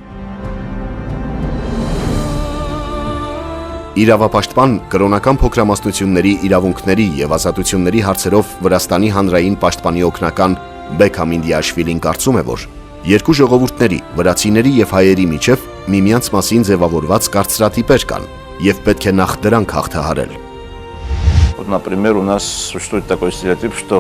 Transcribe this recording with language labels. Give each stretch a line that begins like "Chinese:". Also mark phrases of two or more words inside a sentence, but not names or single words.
Armenian: Իրավապաշտպան կրոնական փոքրամասնությունների իրավունքների եւ ազատությունների հարցերով Վրաստանի հանրային պաշտպանի օգնական Բեք Համինդիաշվիլին կարծում է, որ երկու ժողովուրդների, վրացիների եւ հայերի միջև միմյանց մասին ձևավորված կարծրատիպեր կան եւ պետք է նախ դրանք հաղթահարել։
Russian: Вот, например, у нас существует такой стереотип, что